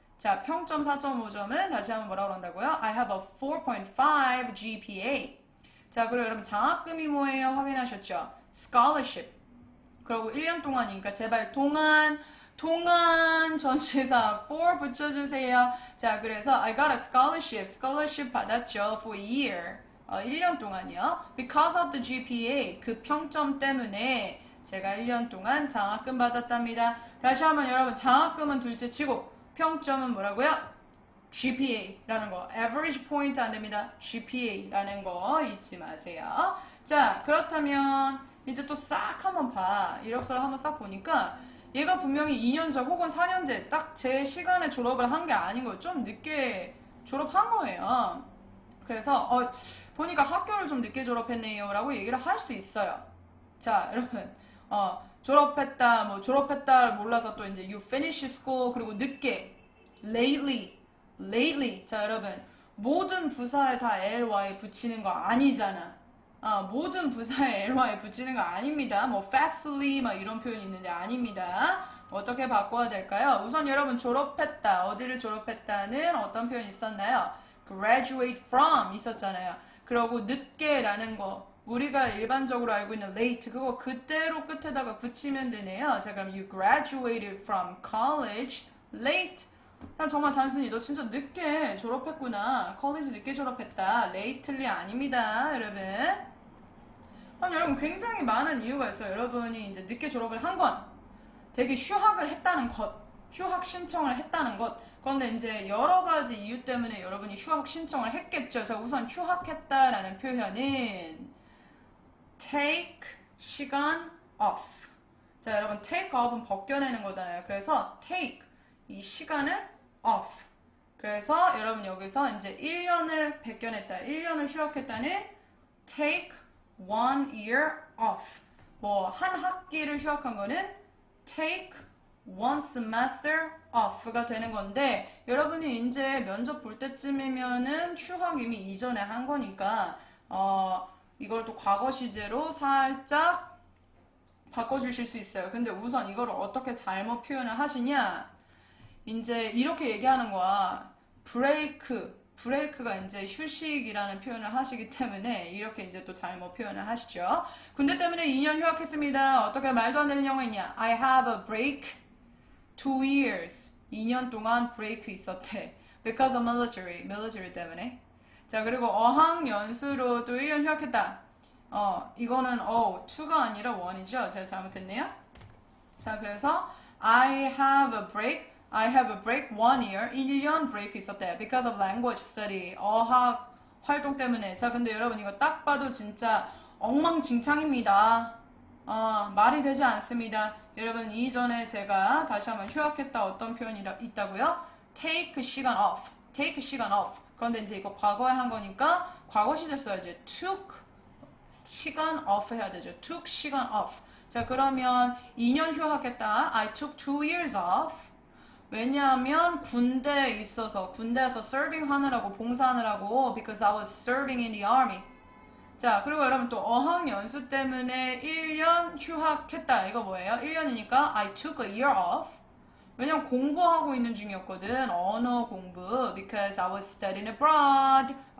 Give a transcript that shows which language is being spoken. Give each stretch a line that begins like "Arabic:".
Korean: 자, 평점 4.5점은 다시 한번 뭐라고 한다고요?
English: I have a 4.5 GPA.
Korean: 자, 그리고 여러분 장학금이 뭐예요? 확인하셨죠? Scholarship. 그리고 1년 동안이니까 제발 동안 전치사 for 붙여주세요.
English: 자,
Korean: 그래서
English: I got a scholarship
Korean: 받았죠.
English: For a year.
Korean: 1년 동안이요.
English: Because of the GPA.
Korean: 그 평점 때문에 제가 1년 동안 장학금 받았답니다. 다시 한번 여러분 장학금은 둘째 치고 평점은 뭐라고요? GPA라는 거. average point 안 됩니다. GPA라는 거 잊지 마세요. 자, 그렇다면 이제 또 싹 한번 봐. 이력서를 한번 싹 보니까 얘가 분명히 2년제 혹은 4년제 딱 제 시간에 졸업을 한 게 아닌 거예요. 좀 늦게 졸업한 거예요. 그래서 보니까 학교를 좀 늦게 졸업했네요 라고 얘기를 할 수 있어요. 자, 여러분 졸업했다 몰라서 또 이제
English: you finish school
Korean: 그리고 늦게 lately 자 여러분 모든 부사에 다 ly 붙이는 거 아니잖아. 모든 부사에 ly 붙이는 거 아닙니다. 뭐 fastly 막 이런 표현이 있는데 아닙니다. 어떻게 바꿔야 될까요? 우선 여러분 졸업했다 어디를 졸업했다는 어떤 표현이 있었나요? graduate from 있었잖아요. 그리고 늦게라는 거 우리가 일반적으로 알고 있는 late 그거 그대로 끝에다가 붙이면 되네요.
English: 자
Korean: 그럼
English: you graduated from college late.
Korean: 그냥 정말 단순히 너 진짜 늦게 졸업했구나. 컬리지 늦게 졸업했다. lately 아닙니다, 여러분. 그럼 여러분 굉장히 많은 이유가 있어요. 여러분이 이제 늦게 졸업을 한 건 되게 휴학을 했다는 것, 휴학 신청을 했다는 것. 그런데 이제 여러 가지 이유 때문에 여러분이 휴학 신청을 했겠죠. 자 우선 휴학했다라는 표현은 take 시간 off. 자 여러분 take off은 벗겨내는 거잖아요. 그래서 take 이 시간을 off. 그래서 여러분 여기서 이제 1년을 벗겨냈다. 1년을 휴학했다는 take 1 year off. 뭐 한 학기를 휴학한 거는 take 1 semester off가 되는 건데 여러분이 이제 면접 볼 때쯤이면은 휴학 이미 이전에 한 거니까 이걸 또 과거 시제로 살짝 바꿔주실 수 있어요. 근데 우선 이걸 어떻게 잘못 표현을 하시냐? 이제 이렇게 얘기하는 거야. 브레이크가 이제 휴식이라는 표현을 하시기 때문에 이렇게 이제 또 잘못 표현을 하시죠. 군대 때문에 2년 휴학했습니다. 어떻게 말도 안 되는 영어 있냐?
English: I have a break 2 years.
Korean: 2년 동안 브레이크 있었대.
English: Because of military
Korean: 때문에. 자 그리고 어학연수로 또 1년 휴학했다. 이거는 2가 아니라 1이죠. 제가 잘못했네요.
English: 자
Korean: 그래서
English: I have a break 1 year.
Korean: 1년 브레이크 있었대.
English: Because of language study.
Korean: 어학 활동 때문에. 자 근데 여러분 이거 딱 봐도 진짜 엉망진창입니다. 말이 되지 않습니다. 여러분 이전에 제가 다시 한번 휴학했다 어떤 표현이 있다고요? take 시간 off. 그런데 이제 이거 과거에 한 거니까 과거 시제 써야지. took 시간 off 해야 되죠. took 시간 off. 자 그러면 2년 휴학했다.
English: I took 2 years off.
Korean: 왜냐하면 군대에 있어서 군대에서
English: serving
Korean: 하느라고 봉사하느라고
English: because I was serving in the army.
Korean: 자 그리고 여러분 또 어학연수 때문에 1년 휴학했다. 이거 뭐예요? 1년이니까
English: I took a year off.
Korean: 왜냐면 공부하고 있는 중이었거든. 언어 공부.
English: Because I was studying abroad.